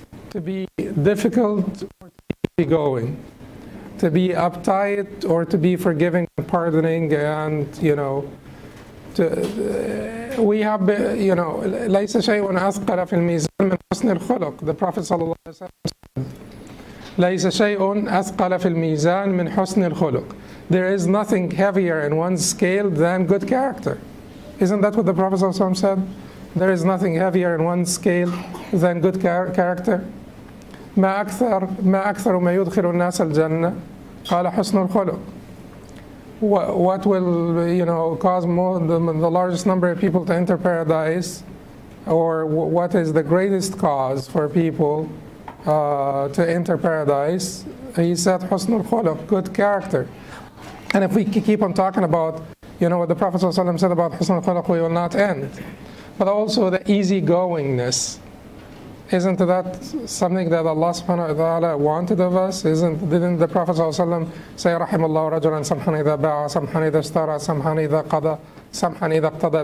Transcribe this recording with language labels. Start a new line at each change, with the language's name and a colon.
English: To be difficult or to be easygoing? To be uptight or to be forgiving and pardoning and, we have,
Arabic: ليس شيء أثقل في الميزان من حسن الخلق.
English: The Prophet sallallahu alaihi wasallam said,
Arabic: ليس شيء أثقل في الميزان من حسن الخلق.
English: There is nothing heavier in one's scale than good character. Isn't that what the Prophet sallallahu alaihi wasallam said? There is nothing heavier in one's scale than good character.
Arabic: ما أكثر ما يدخل الناس الجنة قال حسن الخلق.
English: What will cause the largest number of people to enter paradise, or what is the greatest cause for people to enter paradise? He said حسن الخلق, good character. And if we keep on talking about what the Prophet ﷺ said about حسن الخلق, we will not end. But also the easygoingness. Isn't that something that Allah subhanahu wa ta'ala wanted of us? Didn't the Prophet ﷺ say,
Arabic: رحم الله رجلا سمحا إذا باع سمحا إذا اشترى سمحا إذا قضى سمحا إذا اقتضى?